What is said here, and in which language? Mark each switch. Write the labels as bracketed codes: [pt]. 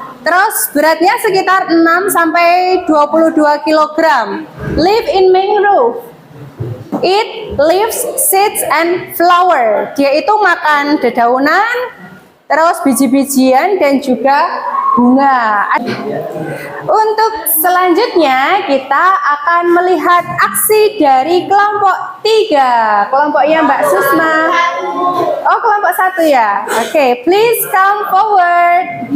[id] Terus beratnya sekitar 6 sampai 22 kg. [en] Live in mangrove. Eat leaves, seeds and flower. [id] Dia itu makan dedaunan, terus biji-bijian dan juga bunga. Untuk selanjutnya kita akan melihat aksi dari kelompok 3. Kelompoknya Mbak Susma. Oh, kelompok 1 ya. [en] Oke, please come forward.